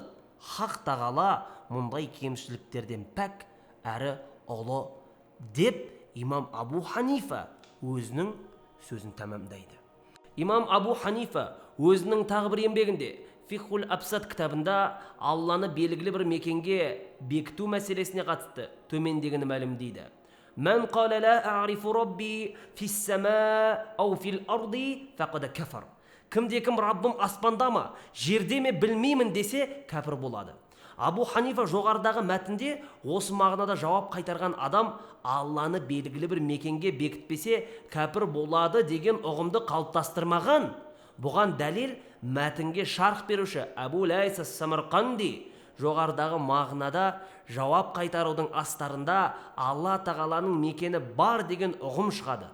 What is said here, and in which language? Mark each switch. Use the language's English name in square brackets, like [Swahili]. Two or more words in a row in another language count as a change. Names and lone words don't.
[Kazakh] Хақ тағала мұндай кемшіліктерден пәк әрі ұлы деп имам Абу Ханифа өзінің сөзін тәмамдайды. Имам Абу Ханифа өзінің тағы бір еңбегінде Фихул Абсат кітабында Алланы белгілі бір мекенге бекіту мәселесіне қатысты төмендегіні мәлімдейді: [Arabic] من قال لا أعرف ربي في السماء أو في الأرض فقد كفر. [Kazakh] Кімде-кім Раббым аспанда ма, жерде ме білмеймін десе, кәпір болады. Абу Ханифа жоғарыдағы мәтінде осы мағынада жауап қайтарған адам Алланы белгілі бір мекенге бекітпесе, кәпір болады деген ұғымды қалыптастырмаған. Бұған дәлел мәтінге шарх беруші Абу Лайс ас-Самарқанди жоғарыдағы мағынада жауап қайтарудың астарында Алла тағаланың мекені бар деген ұғым шығады.